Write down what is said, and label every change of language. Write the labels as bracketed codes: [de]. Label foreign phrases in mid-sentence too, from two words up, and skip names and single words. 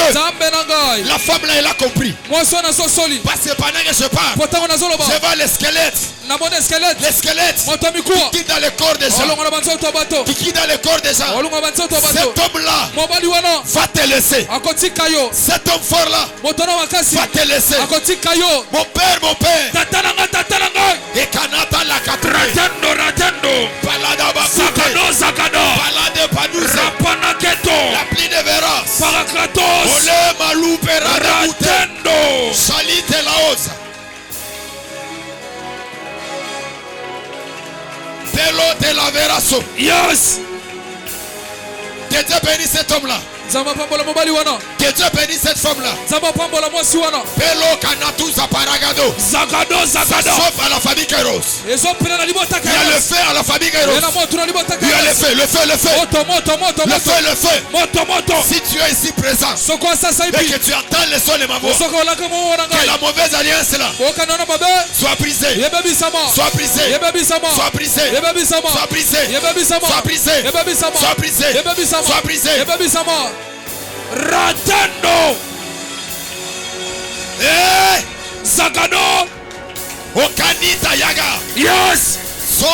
[fr] La femme-là, elle a compris. Parce que pendant que je parle, je vois les squelettes. Qui quitte dans le corps des gens. Qui quitte dans le corps des gens. Cet homme-là va te laisser. Cet homme fort-là va te laisser. Mon père. Et Kanata la Ratendo. Palada Bakute. Palade Padouze. La pli de Veras. Ole Malou Perada Ratendo. Salite Laosa. Pelo de la Veraso. Yes. Que Dieu bénisse cet homme-là. Que Dieu bénisse cette femme-là. Pelo Kanatuza Paragado. Ça sauve à la famille Kairos. Il y a le feu à la famille Kairos. Il y a le feu. Le feu. Si tu es ici présent et que tu entends le son de ma voix, que la mauvaise alliance là soit brisée. Soit brisée. Ratando. Zakado. Okanita Yaga. Yes.